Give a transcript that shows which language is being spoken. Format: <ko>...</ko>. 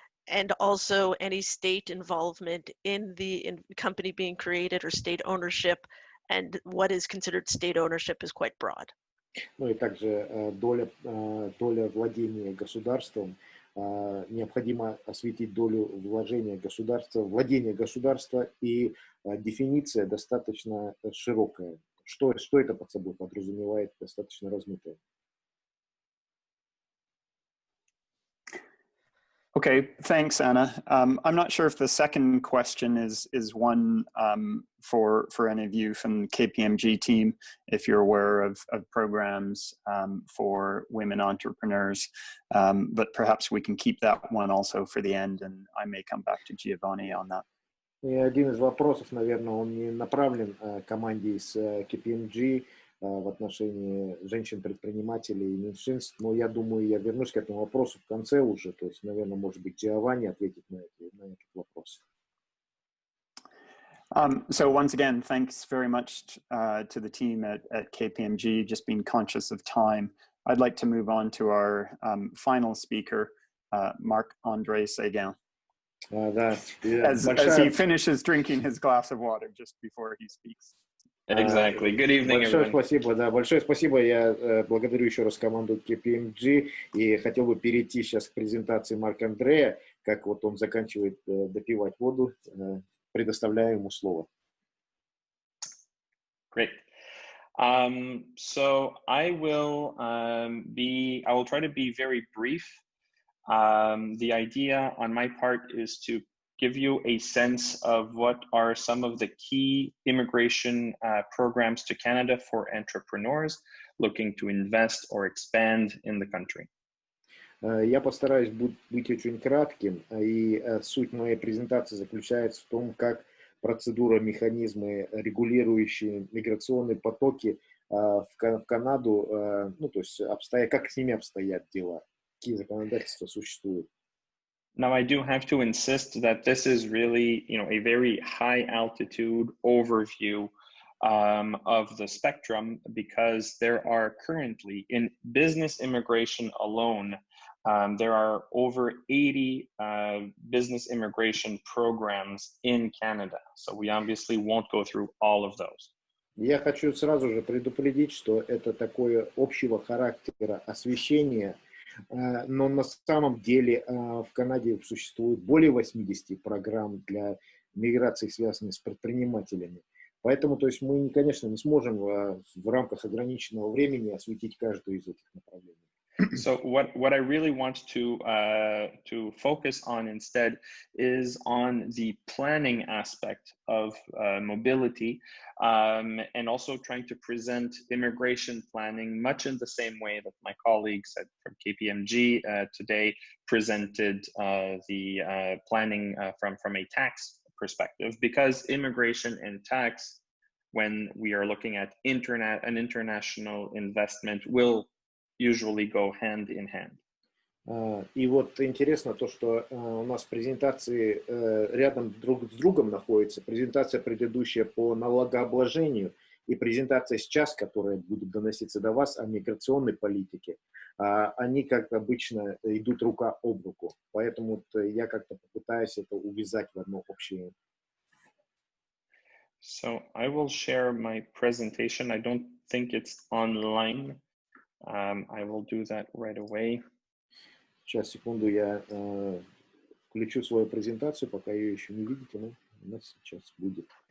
<en>And also any state involvement in the company being created or state ownership, and what is considered state ownership is quite broad.</en> <ru>Ну и также доля владения государством. Необходимо осветить долю владения государства, и дефиниция достаточно широкая. Что это под собой подразумевает, достаточно размытая.</ru> <en>Okay, thanks, Anna. I'm not sure if the second question is one for any of you from the KPMG team, if you're aware of programs for women entrepreneurs, but perhaps we can keep that one also for the end, and I may come back to Giovanni on that.</en> <ru>И один из вопросов, наверное, он не направлен команде из KPMG в отношении женщин-предпринимателей и меньшинств, но я думаю, я вернусь к этому вопросу в конце уже, то есть, наверное, может быть, Giovanni ответит на этот вопрос.</ru> <en>So once again, thanks very much to the team at KPMG, just being conscious of time. I'd like to move on to our final speaker, Marc-André Séguin. As he finishes drinking his glass of water just before he speaks. Exactly. Good evening, everyone.</en> <ru>Большое спасибо. Я благодарю еще раз команду KPMG и хотел бы перейти сейчас к презентации Марка Андрея, как вот он заканчивает допивать воду. Предоставляю ему слово.</ru> <en>Great. So I will try to be very brief. The idea on my part is to give you a sense of what are some of the key immigration programs to Canada for entrepreneurs looking to invest or expand in the country.</en> <ru>Я постараюсь быть очень кратким, и суть моей презентации заключается в том, как процедуры, механизмы, регулирующие миграционные потоки в Канаду, ну, то есть как с ними обстоят дела, какие законодательства существуют.</ru> <en>Now, I do have to insist that this is really, a very high altitude overview of the spectrum, because there are currently, in business immigration alone, there are over 80 business immigration programs in Canada. So we obviously won't go through all of those.</en> <ru>Я хочу сразу же предупредить, что это такое общего характера освещение, но на самом деле в Канаде существует более 80 программ для миграции, связанных с предпринимателями. Поэтому, то есть мы, конечно, не сможем в рамках ограниченного времени осветить каждую из этих направлений.</ru> <en>So what I really want to focus on instead is on the planning aspect of mobility, and also trying to present immigration planning much in the same way that my colleagues from KPMG today presented the planning from a tax perspective, because immigration and tax, when we are looking at an international investment, will usually go hand in hand.</en> <ru>И вот интересно то, что у нас презентации рядом друг с другом находятся. Презентация предыдущая по налогообложению и презентация сейчас, которая будет доноситься до вас, о миграционной политике. Они, как обычно, идут рука об руку. Поэтому я как-то попытаюсь это увязать в одно общее.</ru> <en>So I will share my presentation. I don't think it's online. I will do that right away.</en> <ru>Сейчас, секунду, я включу свою презентацию, пока ее еще не видите, но у нас сейчас будет.</ru>